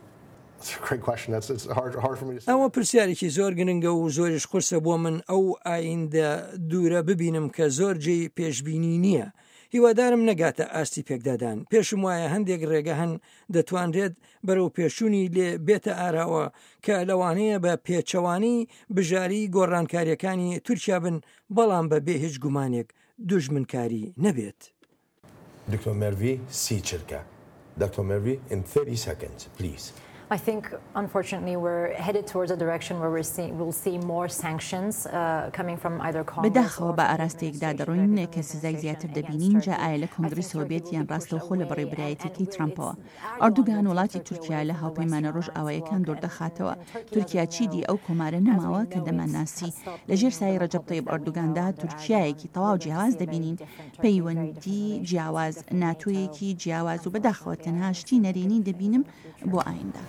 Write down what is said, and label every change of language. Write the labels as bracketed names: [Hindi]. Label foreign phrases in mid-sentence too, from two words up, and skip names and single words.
[Central Kurdish] ئەوە پرسیارێکی زۆر گرنگە و زۆریش قورسە بۆ من ئەو ئایندە دوورە ببینم کە زۆر جێی پێشبینی نییە هیوادارم نەگاتە ئاستی پێکدادان پێشم وایە هەندێک ڕێگە هەن دەتوانرێت بەرەو پێشوونی لێ بێتە ئاراوە کە لەوانەیە بە پێچەوانی بژاری گۆڕانکاریەکانی تورکیا بن بەڵام بە بێ هیچ گومانێک دوژمنکاری نەبێت. دکتۆر مەروی سی چرکە. [English] Dr. Mervi, in 30 seconds, please. I think, unfortunately, we're headed towards a direction where we'll see more sanctions coming from either Congress. [Central Kurdish] بەداخەوە بە ئاراستەیەکدا دەڕۆین کە سزای زیاتر دەبینین جا ئایا لە کۆنگرسەوە بێت یان ڕاستەوخۆ لە بەڕێبرایەتەکەی ترامپەوە. ئەردوگان وڵاتی تورکیا لە هاوپەیمانە ڕۆژ ئاوایەکان دووردەخاتەوە. تورکیا چیدی ئەو کۆمارە نەماوە کە دەمانناسی لەژێر سایه ڕەجەب تەیب ئەردوگاندا تورکیایەکی تەواو جیاواز دەبینین پەیوەندی جیاواز ناتۆیەکی جیاواز و بەداخەوە تەنها شتی نەرێنی دەبینم بۆ ئایندا.